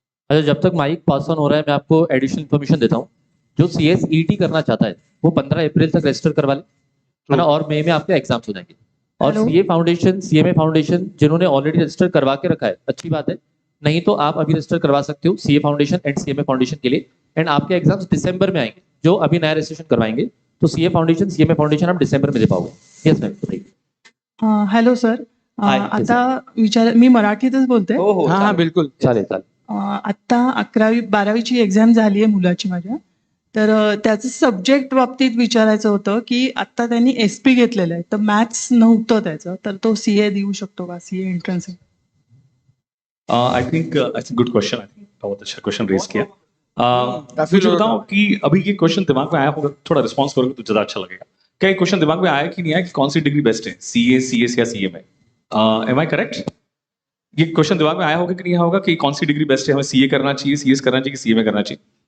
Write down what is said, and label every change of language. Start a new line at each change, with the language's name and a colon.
Hindi: अच्छा, जब तक माइक पास ऑन हो रहा है मैं आपको एडिशनल इन्फॉर्मेशन देता हूँ। जो सीएस ईटी करना चाहता है वो 15 अप्रैल तक रजिस्टर करवा ले, है ना, और मई में आपके एग्जाम्स हो जाएंगे। और सीए फाउंडेशन, सीएमए फाउंडेशन जिन्होंने ऑलरेडी रजिस्टर करवा के रखा है अच्छी बात है, नहीं तो आप अभी रजिस्टर करवा सकते हो CA foundation and CMA foundation के लिए, एंड आपके एग्जाम्स दिसंबर में आएंगे। जो अभी नया रजिस्ट्रेशन करवाएंगे तो सीए फाउंडेशन, सीएमए फाउंडेशन आप दिसंबर में दे पाओगे।
English: yes ma'am,
Hindi: बताइए।
Marathi: हॅलो सर, आता विचार मी मराठीतच बोलते।
Hindi: हाँ हाँ बिल्कुल
Marathi: चालेल चालेल। आता 11वी-12वीची एक्झाम झाली आहे मुलाची माझ्या, तर त्याचं सब्जेक्ट बाबतीत विचारायचं होतं की आता त्यांनी एसपी घेतलेलं आहे, तर मॅथ्स नव्हतं त्याचं, तर तो सीए देऊ शकतो का? सीए एंट्रन्स आहे।
English: I think it's good question, I think
Hindi: बहुत अच्छा क्वेश्चन रेज किया। मुझे बताओ कि अभी ये क्वेश्चन दिमाग में आया होगा, थोड़ा रिस्पॉन्स करोगे तो ज्यादा अच्छा लगेगा। क्या ये क्वेश्चन दिमाग में आया कि नहीं आया कि कौन सी डिग्री बेस्ट है, सीए, सीएस या सीएमए?
English: Am I correct?
Hindi: ये क्वेश्चन दिमाग में आया होगा कि नहीं आया होगा कि कौन सी डिग्री बेस्ट है, हमें सीए करना चाहिए, सीएस करना चाहिए, सीएमए करना चाहिए?